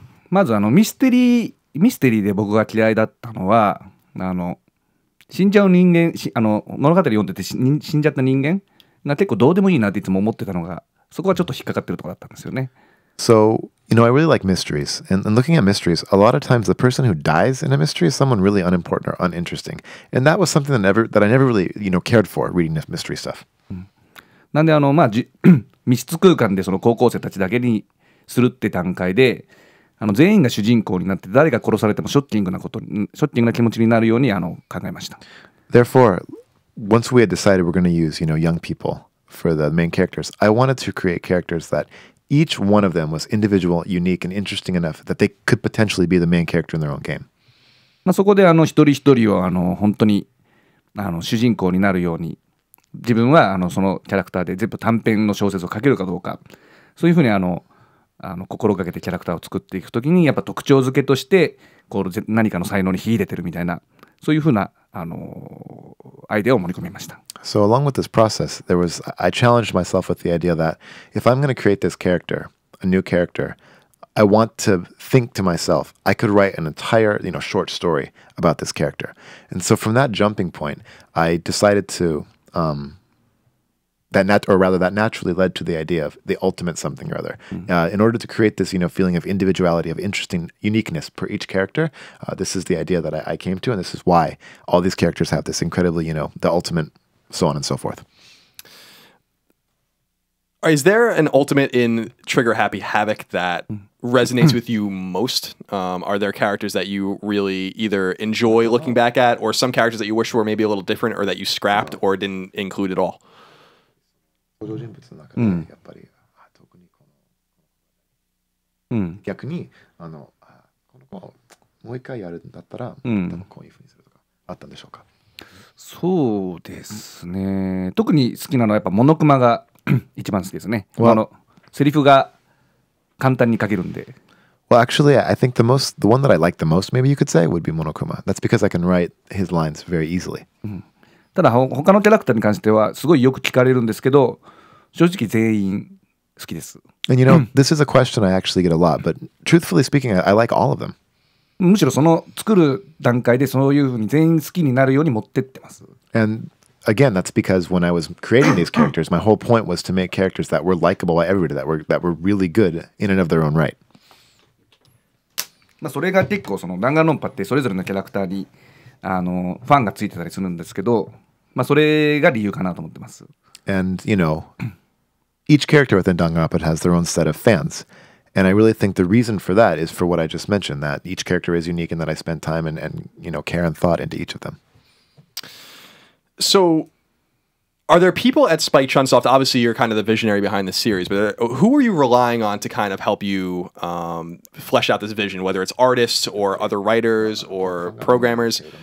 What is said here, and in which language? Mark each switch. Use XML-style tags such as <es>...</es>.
<ja>まずミステリーで僕が嫌いだったのは死んじゃう人間物語読んでて死んじゃった人間が結構どうでもいいなっていつも思ってたのがそこはちょっと引っかかってるところだったんですよね。</ja> <en>So, I really like mysteries. And looking at mysteries, a lot of times the person who dies in a mystery is someone really unimportant or uninteresting. And that was something that I never really, cared for reading this mystery stuff.</en> <ja>なんで密室空間でその高校生たちだけにするって段階で全員が主人公になって誰が殺されてもショッキングな気持ちになるように考えました。</ja> <en>Therefore, once we had decided we're going to use, young people for the main characters, I wanted to create characters that each one of them was individual, unique, and interesting enough that they could potentially be the main character in their own game.</en> <ja>そこで一人一人を本当に主人公になるように自分はそのキャラクターで全部短編の小説を書けるかどうかそういうふうに心がけてキャラクターを作っていくときにやっぱ特徴付けとして何かの才能に秀でてるみたいなそういうふうなアイデアを盛り込みました。</ja> <en>So along with this process, I challenged myself with the idea that if I'm going to create this character, a new character, I want to think to myself, I could write an entire, short story about this character. And so from that jumping point, I decided to, that naturally led to the idea of the ultimate something or other. In order to create this, feeling of individuality, of interesting uniqueness per each character, this is the idea that I came to, and this is why all these characters have this incredibly, the ultimate, so on and so forth. Is there an ultimate in Trigger Happy Havoc that resonates with you most? Are there characters that you really either enjoy looking back at, or some characters that you wish were maybe a little different, or that you scrapped or didn't include at all?</en> <ja>登場人物の中でやっぱり、特に逆にこの子をもう一回やるんだったら、多分こういうふうにするとかあったんでしょうか。そうですね。特に好きなのはやっぱモノクマが一番好きですね。セリフが簡単に書けるんで。</ja> <en>Well, actually, I think the one that I like the most, maybe you could say, would be Monokuma. That's because I can write his lines very easily.</en> <ja>ただ他のキャラクターに関してはすごいよく聞かれるんですけど正直全員好きです。</ja> <en>And this is a question I actually get a lot, but truthfully speaking, I like all of them.</en> <ja>むしろその作る段階でそういうふうに全員好きになるように持ってってます。</ja> <en>And again, that's because when I was creating these characters, my whole point was to make characters that were likable by everybody, that were really good in and of their own right.</en> <ja>それが結構弾丸論破ってそれぞれのキャラクターにファンがついてたりするんですけど、それが理由かなと思ってます。</ja> <en>And each character within Danganronpa has their own set of fans. And I really think the reason for that is for what I just mentioned, that each character is unique and that I spend time and care and thought into each of them. So, are there people at Spike Chunsoft, obviously you're kind of the visionary behind the series, but who are you relying on to kind of help you flesh out this vision, whether it's artists or other writers or programmers?</en>